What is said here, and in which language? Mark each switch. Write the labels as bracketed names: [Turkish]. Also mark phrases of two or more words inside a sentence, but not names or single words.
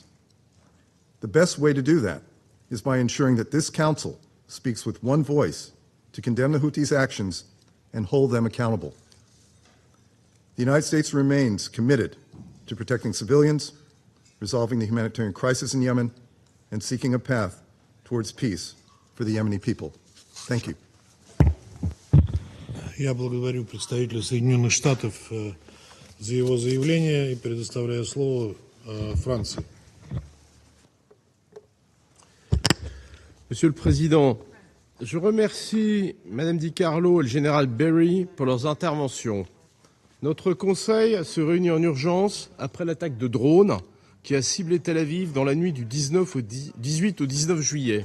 [English] The best way to do that is by ensuring that this Council speaks with one voice to condemn the Houthis' actions and hold them accountable. The United States remains committed to protecting civilians, resolving the humanitarian crisis in Yemen, and seeking a path towards peace for the Yemeni people. Thank you. [Russian] Я благодарю представителя Соединенных Штатов за его заявление и предоставляю слово Франции. [French] Monsieur le Président, je remercie Mme DiCarlo et le général Berry pour leurs interventions. Notre Conseil se réunit en urgence après l'attaque de drones qui a ciblé Tel Aviv dans la nuit du 18 au 19 juillet.